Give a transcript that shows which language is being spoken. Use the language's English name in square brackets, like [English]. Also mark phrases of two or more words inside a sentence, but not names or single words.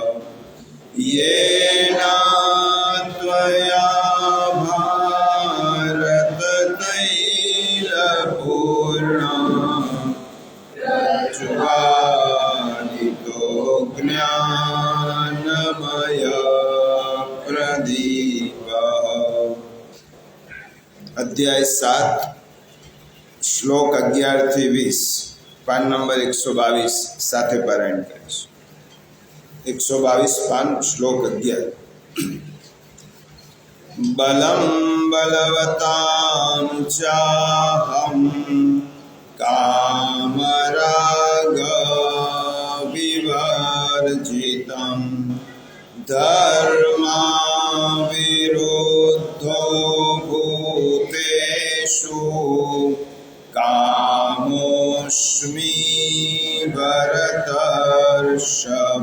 [Sanskrit] येन त्वया भारततैलपूर्णं प्रज्वालितो ज्ञानमय प्रदीप। [Gujarati] અધ્યાય 7 શ્લોક 11 થી 20 પાન નંબર 122 સાથે પારાયણ કરીશું। 122 પાન શ્લોક 11। [Sanskrit] बलं बलवतां चाहं कामरागविवर्जितं धर्माविरुद्धो भूतेषु कामोऽस्मि भरतर्षभ।